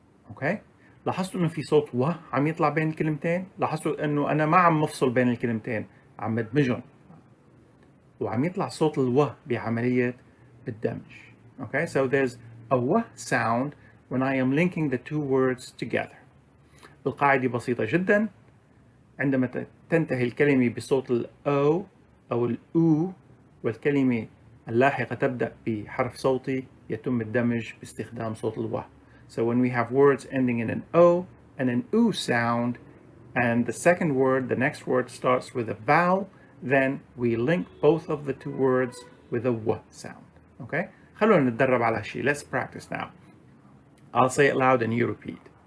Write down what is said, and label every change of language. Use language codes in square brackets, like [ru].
[ar] اوكي لاحظتوا انه في صوت و عم يطلع بين الكلمتين. لاحظتوا انه انا ما عم مفصل بين الكلمتين، عم بدمجهم وعم يطلع صوت الو بعملية الدمج. [en] Okay, so there's a w sound when I am linking the two words together. [ar] القاعدة بسيطة جدا. عندما تنتهي الكلمة بصوت ال O أو ال U والكلمة اللاحقة تبدأ بحرف صوتي يتم الدمج باستخدام صوت ال W. [en] So when we have words ending in an O and an U sound and the second word, the next word starts with a vowel, then we link both of the two words with a W sound. Okay? [ar] خلونا نتدرب على شيء. [en] Let's practice now. I'll say it loud and you repeat.